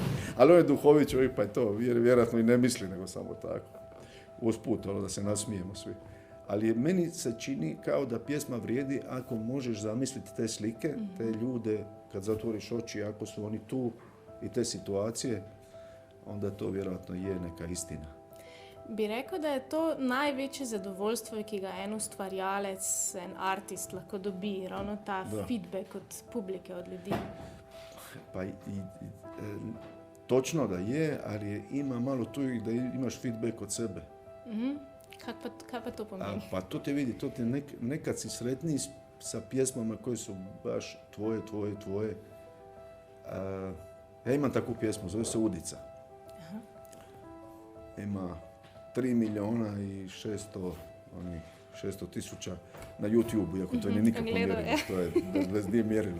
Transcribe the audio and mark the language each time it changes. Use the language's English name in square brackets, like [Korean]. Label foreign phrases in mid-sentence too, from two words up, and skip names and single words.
[Croatian] Ali on je duhovit čovjek, pa je to vjerojatno i ne misli, nego samo tako. Usput, da se nasmijemo svi. Ali meni se čini kao da pjesma vrijedi ako možeš zamisliti te slike, te ljude, kad zatvoriš oči, ako su oni tu i te situacije, onda to vjerojatno je neka istina. [Slovenian] Bi rekel, da je to največje zadovoljstvo, ki ga en ustvarjalec, en artist lahko dobi, ravno ta feedback od publike, od ljudi. [Croatian] Pa točno da je, ali ima malo tu i da imaš feedback od sebe. [Slovenian] Kaj pa to pomeni? [Croatian] Pa to te vidi, to te nekad si sretniji sa pjesmama koje su baš tvoje. Ja imam takvu pjesmu, zove se Udica. Ima 3.600.000 na YouTube, iako to nije nikako mjerilo, to je nije mjerilo.